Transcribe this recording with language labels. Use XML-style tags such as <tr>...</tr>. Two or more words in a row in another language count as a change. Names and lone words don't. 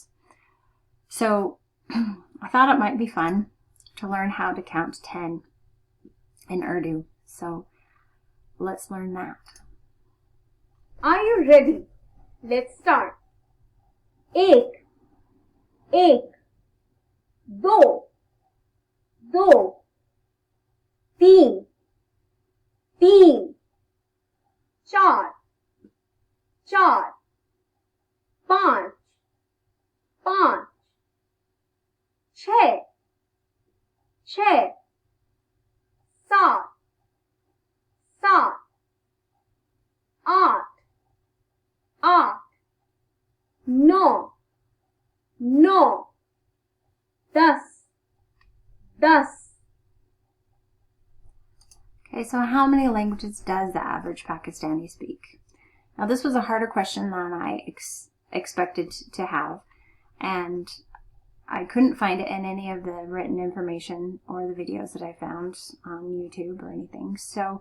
<en>So I thought it might be fun to learn how to count 10 in Urdu. So let's learn that. Are you ready? Let's start.</en> <ur>ایک، ایک، دو، دو, تین، تین، چار، چار، پانچ، پانچ, چھ، چھ، سات، سات, آٹھ، آٹھ، نو، نو، 10، 10.</ur> <en>Okay, so how many languages does the average Pakistani speak? Now, this was a harder question than I expected to have, and I couldn't find it in any of the written information or the videos that I found on YouTube or anything.</en>